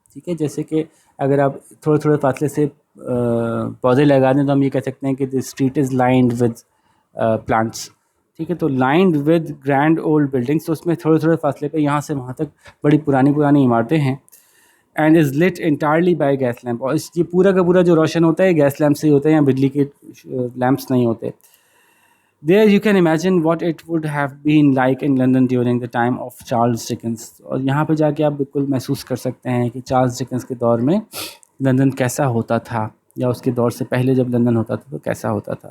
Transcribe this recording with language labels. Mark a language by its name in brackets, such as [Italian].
[Urdu] ٹھیک ہے, جیسے کہ اگر آپ تھوڑے تھوڑے فاصلے سے پودے لگا دیں تو ہم یہ کہہ سکتے ہیں کہ [English] The street is lined with plants. [Urdu] ٹھیک ہے, تو [English] Lined with grand old buildings. [Urdu] تو اس میں تھوڑے تھوڑے فاصلے پہ یہاں سے وہاں تک بڑی پرانی عمارتیں ہیں. [English] And is lit entirely by gas lamp. [Urdu] اور یہ پورا کا پورا جو روشن ہوتا ہے گیس لیمپ سے ہی ہوتا ہے, یا بجلی کے لیمپس نہیں ہوتے. [English] There you can imagine what it would have been like in London during the time of Charles Dickens. [Urdu] اور یہاں پہ جا کے آپ بالکل محسوس کر سکتے ہیں کہ چارلز ڈکنس کے دور میں لندن کیسا ہوتا تھا, یا اس کے دور سے پہلے جب لندن ہوتا تھا تو کیسا ہوتا تھا.